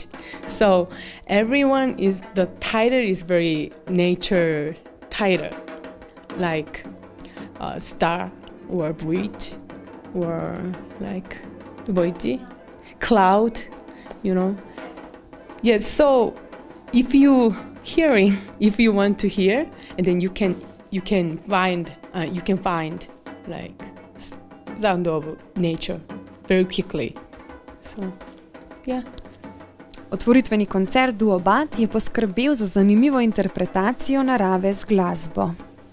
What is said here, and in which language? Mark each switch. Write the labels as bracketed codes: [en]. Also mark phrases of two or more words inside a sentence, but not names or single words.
[en] So the title is very nature title, like Star or Bridge or like Cloud, Yeah, so if you want to hear, and then you can find like sound of nature very quickly. So, yeah. [sl] Otvoritveni koncert Duobat je poskrbel za zanimivo interpretacijo narave z glasbo.